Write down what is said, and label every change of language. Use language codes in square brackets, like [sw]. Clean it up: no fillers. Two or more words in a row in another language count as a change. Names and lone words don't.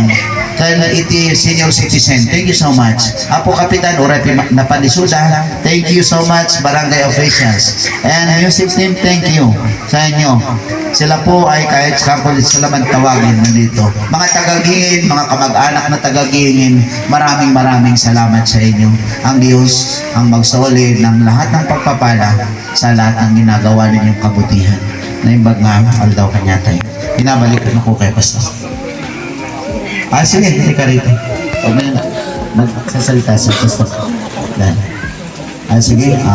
[tl] Kaya iti senior citizen, [en] thank you so much. [tl] Apo Kapitan Urapi Napadisuda, [en] thank you so much barangay officials. And music team, thank you [tl] sa inyo. Sila po ay kahit kakulit sila man tawagin nandito. Mga tagagingin, mga kamag-anak na tagagingin, maraming salamat sa inyo. Ang Diyos ang magsoli ng lahat ng pagpapala sa lahat ng ginagawa ninyong kabutihan. [ilo] naimbag nga aldaw kanya tayo. [tl] Pinabalik ko na ko kay Pastor. Sige, hindi ka rito. Huwag mo na magsasalita sa Pastor. Dan. Sige,